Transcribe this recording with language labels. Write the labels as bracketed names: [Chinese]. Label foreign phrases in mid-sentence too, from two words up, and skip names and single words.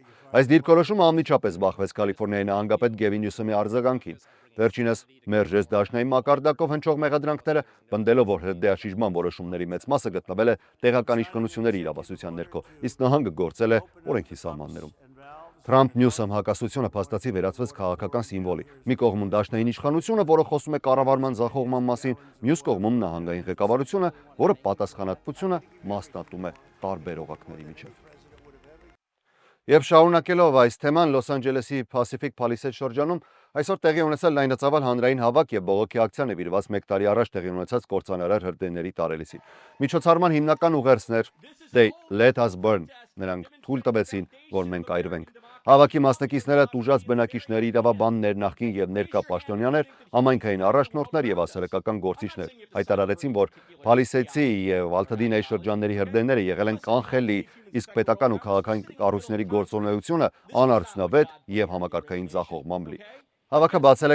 [Armenian] Այս դիրքորոշումը անմիջապես բախվեց Կալիֆոռնիայի նահանգապետ Գևին Նյուսոմի արձագանքին։ Վերջինս մերժեց դաշնային մակարդակով հնչող մեղադրանքները, պնդելով, որ հրդեհաշիժման որոշումների մեծ մասը գտնվել է տեղական իշխանությունների իրավասության ներքո, իսկ նահանգը գործել է օրենքի սահմաններում։ Թրամփ-Նյուսոմ հակասությունը փաստացի վերածվեց քաղաքական սիմվոլի։ Մի կողմում դաշնային իշխանությունը, որը խոսում է կառավարման ձախողման մասին, մյուս կողմում նահանգային ղեկավարությունը, որը պատասխանատվությունը մասնատում է տարբեր օղակների միջև։ Եվ շարունակելով այս թեման, Լոս Անջելեսի Pacific Palisades շրջանում այսօր տեղի ունեցել լայնածավալ հանրային հավաք եւ բողոքի ակցիա նվիրված մեկ տարի առաջ տեղի ունեցած կործանարար հրդեհների տարելիցին։ Միջոցառման հիմնական ուղերձն էր [English] They let us burn, [Armenian] նրանք թույլ տվեցին, որ մենք այրվենք։ Հավաքի մասնակիցները տուժած բնակիչների իրավաբաններ, նախկին եւ ներկա պաշտոնյաներ, համայնքային առաջնորդներ եւ հասարակական գործիչներ հայտարարեցին, որ Փալիսեցի եւ Ալթադինայի շրջանների հրդեհները եղել են կանխելի, իսկ պետական ու քաղաքային կառույցների գործունեությունը անարդյունավետ եւ համակարգային ձախողման լի։ Հավաքը բացել է